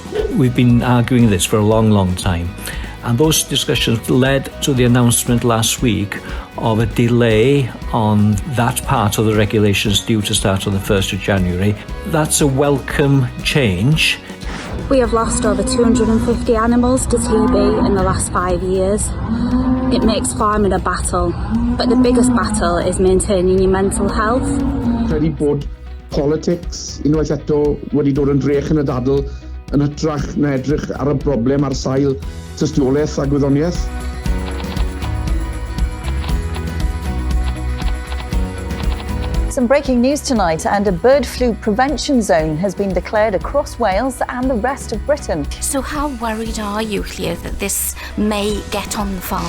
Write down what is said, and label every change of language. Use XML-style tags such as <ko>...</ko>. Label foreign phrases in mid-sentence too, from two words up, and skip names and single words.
<en>We've been arguing this for a long, long time. And those discussions led to the announcement last week of a delay on that part of the regulations due to start on the 1st of January. That's a welcome change. We have lost over 250 animals to TB in the last 5 years. It makes farming a battle, but the biggest battle is maintaining your mental health.</en> <cy>Credu bod politics unwaith eto wedi dod yn drech yn y dadl yn hytrach na edrych ar y broblem ar sail tystiolaeth a gwyddoniaeth.</cy> <en>Some breaking news tonight, and a bird flu prevention zone has been declared across Wales and the rest of Britain. So how worried are you here that this may get on the farm?</en>